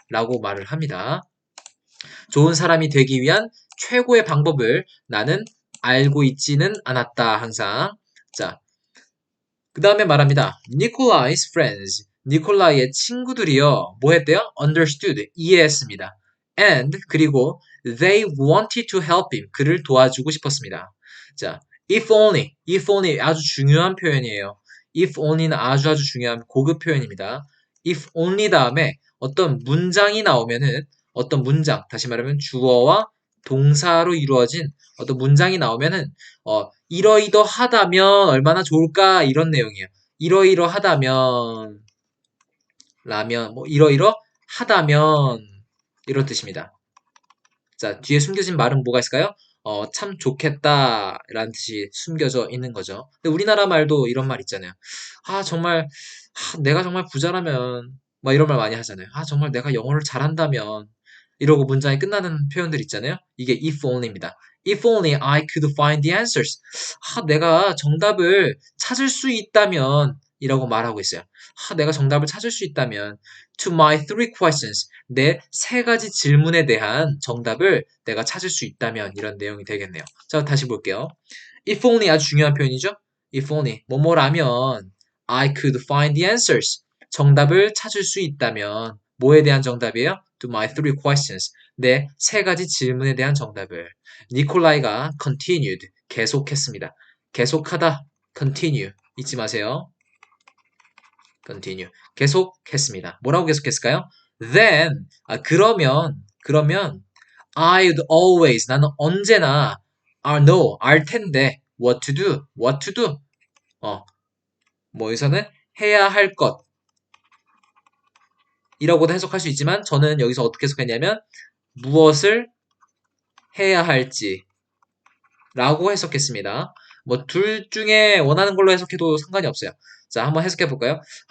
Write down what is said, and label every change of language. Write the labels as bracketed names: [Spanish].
[Korean] 라고 말을 합니다. 좋은 사람이 되기 위한 최고의 방법을 나는 알고 있지는 않았다. 항상. 자, 그 다음에 말합니다. [English] Nikolai's friends. [Korean] 니콜라이의 친구들이요. 뭐 했대요? [English] Understood. [Korean] 이해했습니다. [English] And [Korean] 그리고 [English] they wanted to help him. [Korean] 그를 도와주고 싶었습니다. 자, if only 아주 중요한 표현이에요. if only는 아주 중요한 고급 표현입니다. if only 다음에 어떤 문장이 나오면은 어떤 문장, 다시 말하면 주어와 동사로 이루어진 어떤 문장이 나오면은 이러이러하다면 얼마나 좋을까 이런 내용이에요. 이러이러하다면 라면 뭐 이러이러하다면 이런 뜻입니다. 자, 뒤에 숨겨진 말은 뭐가 있을까요? 참 좋겠다 라는 뜻이 숨겨져 있는 거죠. 근데 우리나라 말도 이런 말 있잖아요. 정말 내가 정말 부자라면 막 이런 말 많이 하잖아요. 정말 내가 영어를 잘한다면 이러고 문장이 끝나는 표현들 있잖아요. 이게 if only입니다. [English] If only I could find the answers. [Korean] 내가 정답을 찾을 수 있다면 이라고 말하고 있어요. 내가 정답을 찾을 수 있다면 [English] to my three questions. [Korean] 내 세 가지 질문에 대한 정답을 내가 찾을 수 있다면 이런 내용이 되겠네요. 자, 다시 볼게요. If only 아주 중요한 표현이죠. [English] If only [Korean] 뭐뭐라면 [English] I could find the answers. [Korean] 정답을 찾을 수 있다면 뭐에 대한 정답이에요? [English] To my three questions. [Korean] 내 세 가지 질문에 대한 정답을. 니콜라이가 continued. 계속했습니다. 계속하다. continue. 잊지 마세요. continue. 계속했습니다. 뭐라고 계속했을까요? [English] Then, [Korean] 그러면 [English] I'd always, [Korean] 나는 언제나 [English] know, [Korean] 알 텐데 [English] what to do. [Korean] 여기서는 해야 할 것 이라고도 해석할 수 있지만 저는 여기서 어떻게 해석했냐면 무엇을 해야 할지 라고 해석했습니다. 둘 중에 원하는 걸로 해석해도 상관이 없어요. 자, 한번 해석해 볼까요?